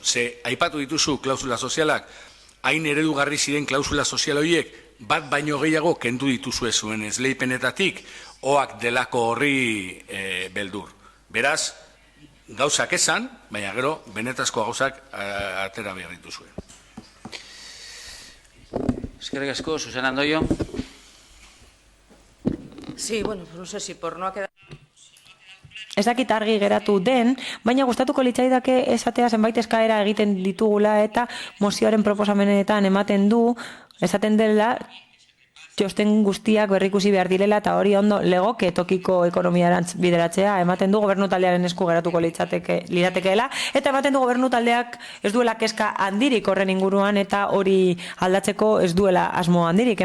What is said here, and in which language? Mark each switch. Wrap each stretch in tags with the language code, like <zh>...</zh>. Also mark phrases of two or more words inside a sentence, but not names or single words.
<eu>Ze, aipatu dituzu klausula sozialak, hain eredugarri ziren klausula sozial horiek, bat baino gehiago kendu dituzue zuen esleipenetatik, oak delako horri beldur. Beraz, gauzak esan, baina gero, benetazko gauzak atera behar dituzue. Eskerrik asko, Susana Andoio.</eu> <es>Sí, bueno, no sé si por no quedar...</es> <eu>Ez dakit argi geratu den, baina gustatuko litzaidake esatea zenbait eskaera egiten ditugula eta mozioaren proposamenetan ematen du, esaten dela, txosten guztiak berrikusi behar direla eta hori ondo legoke tokiko ekonomiarantz bideratzea, ematen du gobernu taldearen esku geratuko liratekeela, eta ematen du gobernu taldeak ez duela kezka handirik horren inguruan eta hori aldatzeko ez duela asmo handirik.</eu>